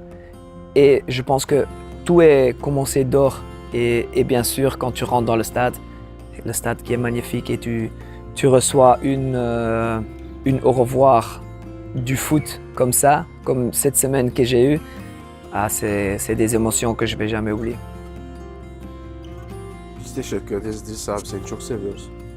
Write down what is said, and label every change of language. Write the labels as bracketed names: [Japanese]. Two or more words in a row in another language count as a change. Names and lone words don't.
[French] Et je pense que tout est commencé d'or. Et bien sûr, quand tu rentres dans le stade qui est magnifique, et tu reçois une au revoir du foot comme ça, comme cette semaine que j'ai eue, c'est des émotions que je ne vais jamais oublier. [Turkish] Biz teşekkür ederiz İdris abi, seni çok seviyoruz.